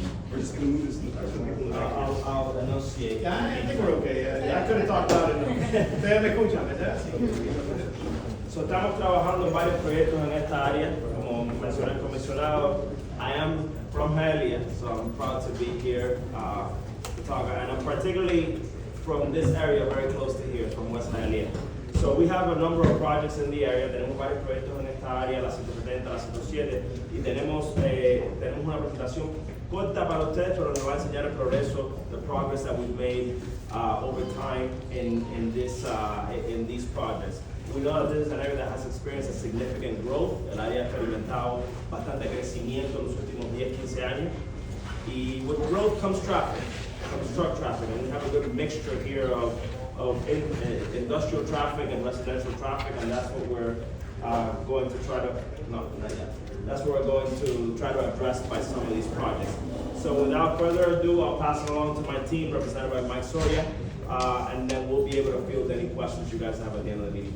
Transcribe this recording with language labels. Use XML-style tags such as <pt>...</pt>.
<en>We're just going to move this. I'll enunciate. Yeah, I think we're okay. I could have talked about it.</en> <es>Ustedes me escuchan, ¿verdad? So, estamos trabajando en varios proyectos en esta área. Como mencioné el comisionado,</es> <en>I am from Hialeah, so I'm proud to be here to talk. And I'm particularly from this area very close to here, from West Hialeah. So we have a number of projects in the area.</en> <es>Tenemos varios proyectos en esta área, la 170, la 107, y tenemos una presentación corta para ustedes, pero nos va a enseñar el progreso,</es> <en>the progress that we've made over time in these projects. We know that this is an area that has experienced a significant growth.</en> <es>El área ha experimentado bastante crecimiento en los últimos 10-15 años.</es> <en>Y with growth comes traffic, comes truck traffic, and we have a good mixture here of industrial traffic and residential traffic, and that's what we're going to try to, not yet. That's what we're going to try to address by some of these projects. So without further ado, I'll pass it along to my team, represented by Mike Soria, and then we'll be able to field any questions you guys have at the end of the meeting.</en>